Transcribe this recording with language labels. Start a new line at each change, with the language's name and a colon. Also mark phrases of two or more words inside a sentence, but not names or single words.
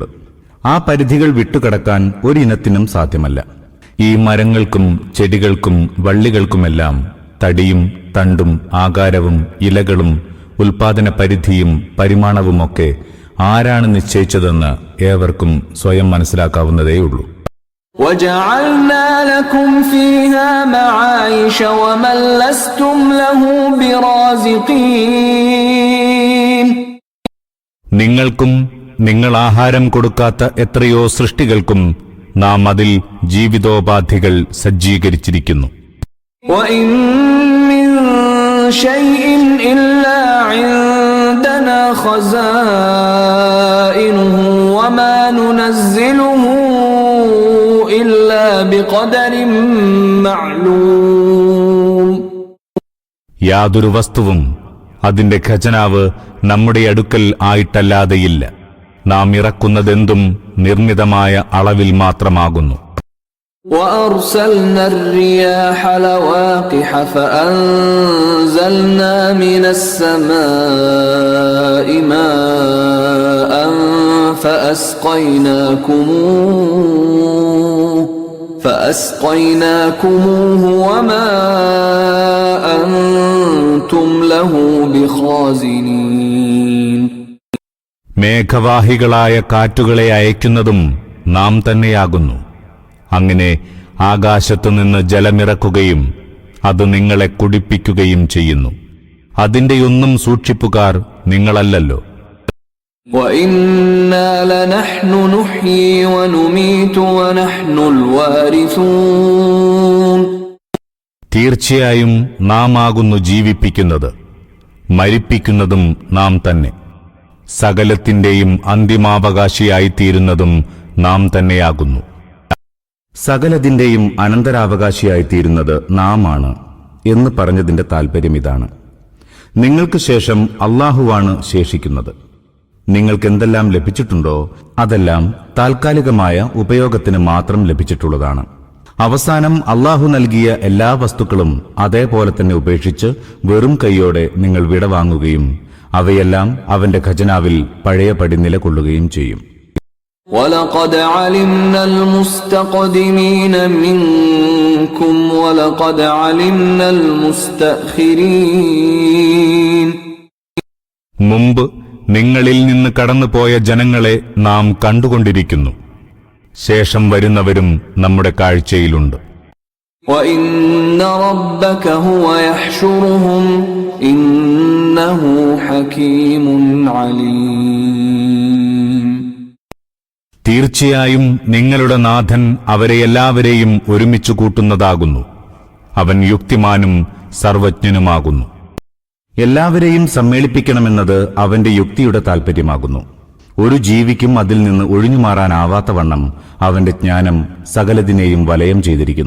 Malayalam: ആ പരിധികൾ വിട്ടുകടക്കാൻ ഒരിനത്തിനും സാധ്യമല്ല. ഈ മരങ്ങൾക്കും ചെടികൾക്കും വള്ളികൾക്കുമെല്ലാം തടിയും തണ്ടും ആകാരവും ഇലകളും ഉൽപാദന പരിധിയും പരിമാണവുമൊക്കെ ആരാണ് നിശ്ചയിച്ചതെന്ന് ഏവർക്കും സ്വയം മനസ്സിലാക്കാവുന്നതേയുള്ളൂ.
Arabic: وَجَعَلْنَا لَكُمْ فِيهَا مَعَايِشَ وَمَن لَّسْتُمْ لَهُ بِرَازِقِينَ
Malayalam: നിങ്ങൾക്കും നിങ്ങൾ ആഹാരം കൊടുക്കാത്ത എത്രയോ സൃഷ്ടികൾക്കും നാം അതിൽ ജീവിതോപാധികൾ സജ്ജീകരിച്ചിരിക്കുന്നു.
Arabic: وَإِن مِّن شَيْءٍ إِلَّا عِندَنَا خَزَائِنُهُ وَمَا نُنَزِّلُهُ إِلَّا بِقَدَرٍ مَّعْلُومٍ
Malayalam: യാതൊരു വസ്തുവും അതിന്റെ ഖജനാവ് നമ്മുടെ അടുക്കൽ ആയിട്ടല്ലാതെയില്ല. നാം ഇറക്കുന്നതെന്തും നിർണിതമായ അളവിൽ മാത്രമാകുന്നു.
Arabic: وَأَرْسَلْنَا الرِّيَاحَ لَوَاقِحَ فَأَنزَلْنَا مِنَ السَّمَاءِ مَاءً فَأَسْقَيْنَاكُمُوهُ وَمَا أَنْتُمْ لَهُ بِخَازِنِينَ
Malayalam: മേഘവാഹികളായ കാറ്റുകളെ അയക്കുന്നതും നാം തന്നെയാകുന്നു. അങ്ങനെ ആകാശത്തുനിന്ന് ജലമിറക്കുകയും അത് നിങ്ങളെ കുടിപ്പിക്കുകയും ചെയ്യുന്നു. അതിന്റെയൊന്നും സൂക്ഷിപ്പുകാർ നിങ്ങളല്ലല്ലോ.
Arabic: وَإِنَّا لَنَحْنُ نُحْيِي وَنُمِيتُ وَنَحْنُ الْوَارِثُونَ
Malayalam: തീർച്ചയായും നാം ആകുന്നു ജീവിപ്പിക്കുന്നത്, മരിപ്പിക്കുന്നതും നാം തന്നെ. സകലത്തിന്റെയും അന്തിമാവകാശിയായിത്തീരുന്നതും നാം തന്നെയാകുന്നു. സകലതിന്റെയും അനന്തരാവകാശിയായിത്തീരുന്നത് നാം ആണ് എന്ന് പറഞ്ഞതിന്റെ താൽപര്യം ഇതാണ്. നിങ്ങൾക്ക് ശേഷം അള്ളാഹുവാണ് ശേഷിക്കുന്നത്. നിങ്ങൾക്കെന്തെല്ലാം ലഭിച്ചിട്ടുണ്ടോ അതെല്ലാം താൽക്കാലികമായ ഉപയോഗത്തിന് മാത്രം ലഭിച്ചിട്ടുള്ളതാണ്. അവസാനം അള്ളാഹു നൽകിയ എല്ലാ വസ്തുക്കളും അതേപോലെ തന്നെ ഉപേക്ഷിച്ച് വെറും കൈയോടെ നിങ്ങൾ വിടവാങ്ങുകയും അവയെല്ലാം അവന്റെ ഖജനാവിൽ പഴയപടി നിലകൊള്ളുകയും ചെയ്യും.
Arabic: وَلَقَدْ عَلِمْنَا الْمُسْتَقْدِمِينَ مِنكُمْ وَلَقَدْ عَلِمْنَا الْمُسْتَأْخِرِينَ
Malayalam: മുമ്പ് നിങ്ങളിൽ നിന്ന് കടന്നുപോയ ജനങ്ങളെ നാം കണ്ടുകൊണ്ടിരിക്കുന്നു. ശേഷം വരുന്നവരും നമ്മുടെ കാഴ്ചയിലുണ്ട്.
Arabic: وَإِنَّ رَبَّكَ هُوَ يَحْشُرُهُمْ إِنَّهُ حَكِيمٌ عَلِيمٌ
Malayalam: തീർച്ചയായും നിങ്ങളുടെ നാഥൻ അവരെ എല്ലാവരെയും ഒരുമിച്ചു കൂട്ടുന്നതാകുന്നു. അവൻ യുക്തിമാനും സർവജ്ഞനുമാകുന്നു. എല്ലാവരെയും സമ്മേളിപ്പിക്കണമെന്നത് അവന്റെ യുക്തിയുടെ താൽപര്യമാകുന്നു. ഒരു ജീവിക്കും അതിൽ നിന്ന് ഒഴിഞ്ഞുമാറാനാവാത്ത വണ്ണം അവന്റെ ജ്ഞാനം സകലതിനെയും വലയം ചെയ്തിരിക്കുന്നു.